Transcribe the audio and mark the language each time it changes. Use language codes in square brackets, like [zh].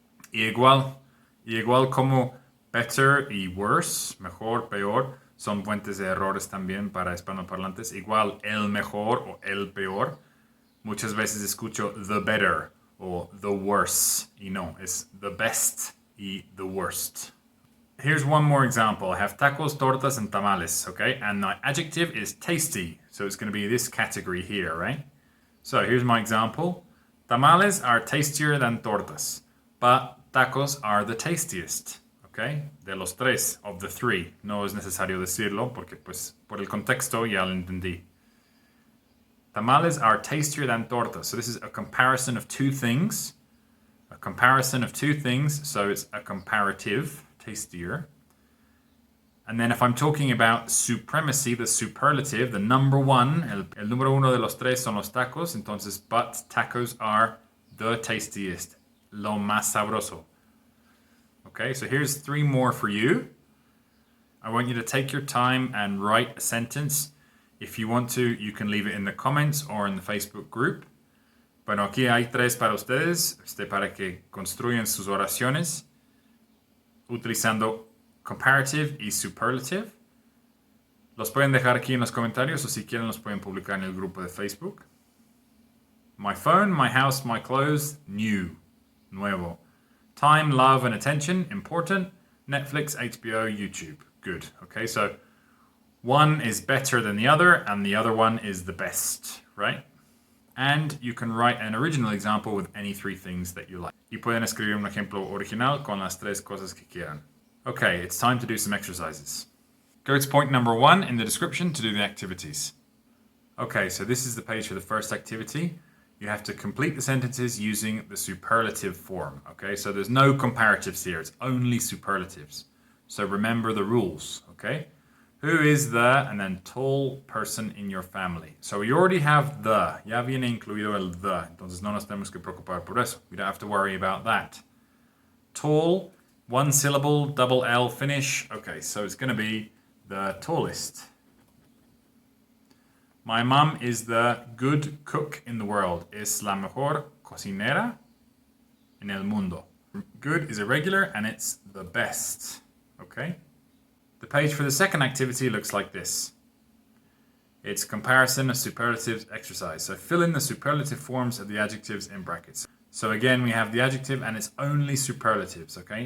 [es] Y igual como better y worse, mejor, peor, son fuentes de errores también para hispanoparlantes. Igual el mejor o el peor. Muchas veces escucho the better o the worse. Y no, es [en] the best y the worst. Here's one more example. I have tacos, tortas, and tamales, okay? And my adjective is tasty. So it's going to be this category here, right? So here's my example. Tamales are tastier than tortas, but tacos are the tastiest, okay? [es] De los tres, [en] of the three. [es] No es necesario decirlo porque pues por el contexto ya lo entendí. [en] Tamales are tastier than tortas. So this is a comparison of two things. A comparison of two things, so it's a comparative, tastier. And then if I'm talking about supremacy, the superlative, the number one, [es] el número uno de los tres son los tacos, entonces, [en] but tacos are the tastiest, [es] lo más sabroso. [en] Okay, so here's 3 more for you. I want you to take your time and write a sentence. If you want to, you can leave it in the comments or in the Facebook group. [es] Bueno, aquí hay 3 para ustedes, para que construyan sus oraciones utilizando comparative y superlative. Los pueden dejar aquí en los comentarios o si quieren los pueden publicar en el grupo de Facebook. [en] My phone, my house, my clothes, new, nuevo. Time, love, and attention, important. Netflix, HBO, YouTube, good. Okay, so one is better than the other and the other one is the best, right? And you can write an original example with any 3 things that you like. [es] Y pueden escribir un ejemplo original con las 3 cosas que quieran. [en] Okay, it's time to do some exercises. Go to point number 1 in the description to do the activities. Okay, so this is the page for the first activity. You have to complete the sentences using the superlative form. Okay, so there's no comparatives here, it's only superlatives. So remember the rules, okay? Who is the, and then tall person in your family. So we already have the. [es] Ya viene incluido el the. Entonces no nos tenemos que preocupar por eso. [en] We don't have to worry about that. Tall, 1 syllable, double L finish. Okay, so it's going to be the tallest. My mom is the good cook in the world. [es] Es la mejor cocinera en el mundo. [en] Good is irregular and it's the best. Okay? The page for the second activity looks like this. It's comparison of superlatives exercise. So fill in the superlative forms of the adjectives in brackets. So again, we have the adjective and it's only superlatives, okay?